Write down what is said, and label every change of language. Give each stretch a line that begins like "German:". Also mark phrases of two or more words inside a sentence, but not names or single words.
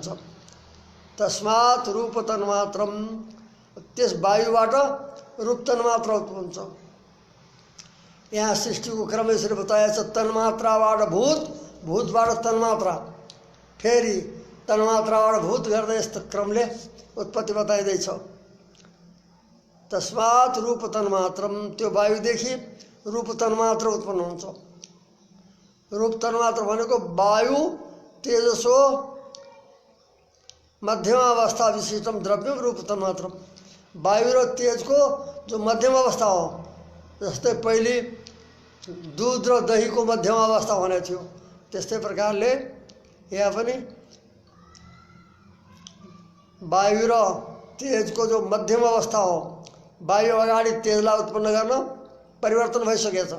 Sanskrit: तस्मात् रूप तन्मात्रम,
Nepali: त्यस वायुबाट रूप तन्मात्रा उत्पन्न हुन्छ। यहाँ सृष्टिको क्रम यसरी बताएको छ। तन्मात्राबाट भूत, भूतबाट तन्मात्रा, फेरि तन्मात्राबाट भूत गर्दै यस्तो क्रमले उत्पत्ति बताइँदैछ।
Sanskrit: तस्मात् रूप तन्मात्रम,
Nepali: त्यो वायुदेखि रूप तन्मात्र उत्पन्न हुन्छ। रूप तन्मात्र भनेको
Sanskrit: वायु तेजसो मध्यम अवस्था विशिष्टम द्रव्यम रूप तन्मात्रम।
Nepali: वायु र तेजको जो मध्यम अवस्था हो, जस्तै पहिले दुध र दहीको मध्यम अवस्था भनेको थियो त्यस्तै प्रकारले यहाँ पनि वायु र तेजको जो मध्यम अवस्था हो, वायु अगाडि तेजलाई उत्पन्न गर्न परिवर्तन भइसकेको छ।